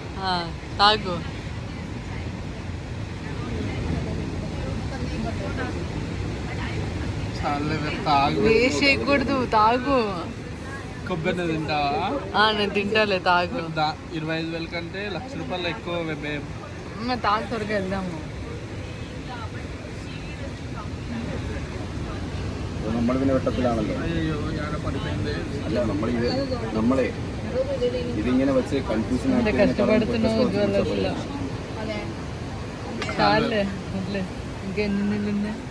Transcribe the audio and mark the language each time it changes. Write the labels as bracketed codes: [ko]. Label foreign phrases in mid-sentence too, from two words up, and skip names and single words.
[te] తాగు. వేస్ట్ చేయకూడదు, తాగు. కొబ్బరి తింటావా? నేను తింటాలే, తాగు. 25,000 కంటే ₹1,00,000 ఎక్కువ. తాగు, త్వరగా వెళ్దాము. [ml] നമ്മളിതിനെ വെട്ടത്തിലാണല്ലോ. അല്ല നമ്മളെ ഇതിങ്ങനെ വെച്ച് കൺഫ്യൂഷൻ [te] కష్టపడుతున్నావు జ్వల్ల. చాలే, ఇంకెన్ని నీళ్ళు ఉన్నాయి?